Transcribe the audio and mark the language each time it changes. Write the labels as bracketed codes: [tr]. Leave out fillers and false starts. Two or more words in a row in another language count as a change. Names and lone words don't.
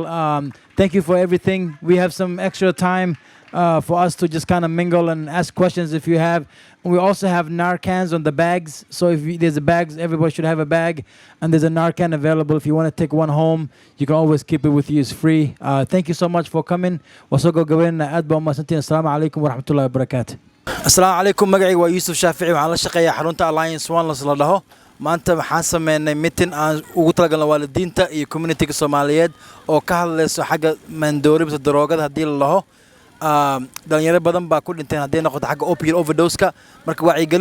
[en] Thank you for everything. We have some extra time for us to just kind of mingle and ask questions if you have. And we also have Narcans on the bags. So if there's a bags, everybody should have a bag. And there's a Narcan available. If you want to take one home, you can always keep it with you. It's free. Thank you so much for coming. Wasogo gawin adba masantin. [ar] السلام عليكم ورحمة الله وبركاته. السلام عليكم. [so] Magacayga waa Yusuf Shaafici. Waxaan la shaqeeyaa xarunta Allaince Wellness la dhaho. maanta waxaan sameynay meeting aan ugu talagalnay waalidiinta iyo community-ga Soomaaliyeed oo ka hadlayso xagga mandooribta daroogada hadii la laho dhalinyaro badan baa ku dhinteen hadii noqoto xagga [en] opioid overdose-ka [so] marka wacyigelin